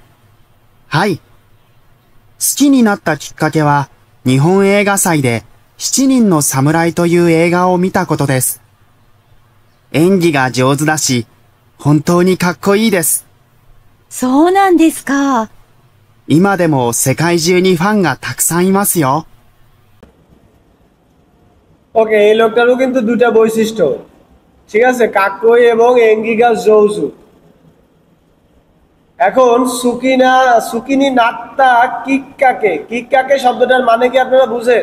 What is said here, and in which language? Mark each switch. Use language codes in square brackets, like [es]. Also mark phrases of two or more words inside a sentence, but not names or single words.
[ja] はい。好きになったきっかけは、日本映画祭で七人の侍という映画を見たことです。演技が上手だし、本当にかっこいいです。そうなんですか。今でも世界中にファンがたくさんいますよ。 [bn] ওকে, এই লোকটারও কিন্তু দুটা বৈশিষ্ট্য, ঠিক আছে, কাকই এবং [ja] 演技が 上手. [bn] এখন [ja] 好きに なった きっかけ, [bn] কিক্কাকে শব্দটার মানে কি আপনারা বুঝেন?